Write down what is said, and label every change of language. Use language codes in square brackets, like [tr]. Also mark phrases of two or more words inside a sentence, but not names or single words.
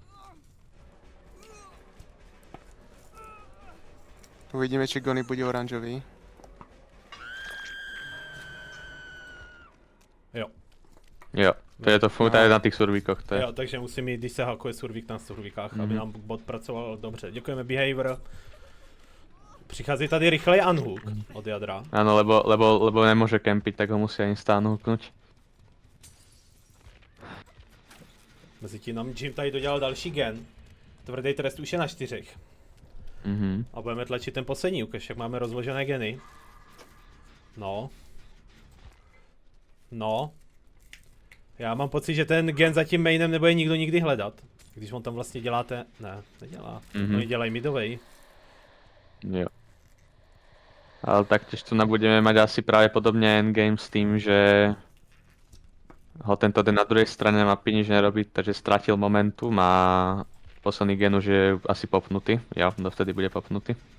[sk] Uvidíme, či Gony bude oranžový. [cs] Jo. Jo, to je to tady na tých survíkoch, to je. Jo, takže musím jít, když se hakuje survík na survíkách, aby nám bot pracoval dobře. Děkujeme Behavior. Přichází tady rychlej unhook od jadra. [sk] Áno, lebo nemôže kempiť, tak ho musia insta unhooknúť. [cs] Mezitím nám Jim tady dodělal další gen. Tvrdý trest už je na 4. A budeme tlačit ten poslední ukaž, jak máme rozložené geny. No. No. Já mám pocit, že ten gen za tím mainem nebude nikdo nikdy hledat. Když on tam vlastně děláte... Ne, nedělá. Oni dělají midovej. Jo. [sk] Ale taktiež tu budeme mať asi pravdepodobne endgame s tým, že ho tento den na druhej strane mapy nič nerobí, takže stratil momentum a posledný gen už je asi popnutý. Jo, dovtedy bude popnutý.